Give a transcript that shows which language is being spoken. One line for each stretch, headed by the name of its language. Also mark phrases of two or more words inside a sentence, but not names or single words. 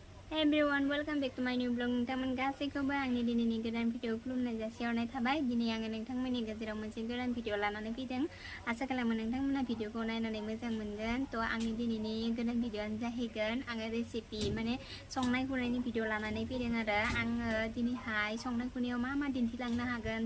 English: Hey everyone, welcome back to my new vlog.
Bodo: नोंथांमोन गासैखौबो आंनि दिनैनि गोदान भिडिअ खुलुमनाय जासिहरनाय थाबाय। दिनै आङो नोंथांमोननि गेजेराव मोनसे गोदान भिडिअ लानानै फैदों। आसा खालामो नोंथांमोना भिडिअखौ नायनानै मोजां मोनगोन। थ' आंनि दिनैनि गोदान भिडिअआनो जाहैगोन आङो रेसिपि माने संनाय खुरनायनि भिडिअ लानानै फैदों आरो आङो दिनैहाय संनाय खुरनायाव मा मा दिन्थिलांनो हागोन।